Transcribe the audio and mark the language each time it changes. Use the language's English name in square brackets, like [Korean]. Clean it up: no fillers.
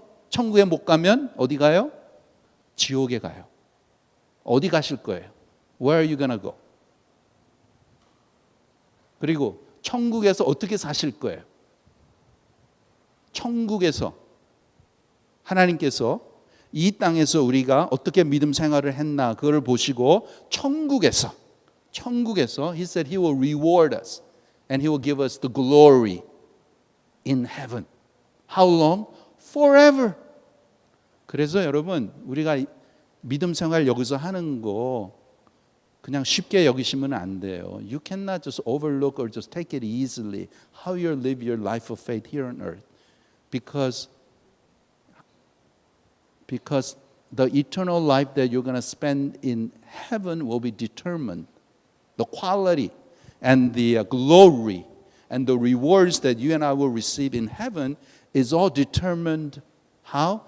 [Korean] 천국에 못 가면 어디 가요? 지옥에 가요. 어디 가실 거예요? [English] Where are you gonna go? [Korean] 그리고 천국에서 어떻게 사실 거예요? 천국에서 하나님께서 이 땅에서 우리가 어떻게 믿음 생활을 했나 그걸 보시고 천국에서 [English] He said He will reward us and He will give us the glory in heaven. How long? Forever. [Korean] 그래서 여러분 우리가 믿음 생활 여기서 하는 거 그냥 쉽게 여기시면 안 돼요. [English] You cannot just overlook or just take it easily how you live your life of faith here on earth. Because the eternal life that you're going to spend in heaven will be determined. The quality and the glory and the rewards that you and I will receive in heaven is all determined how?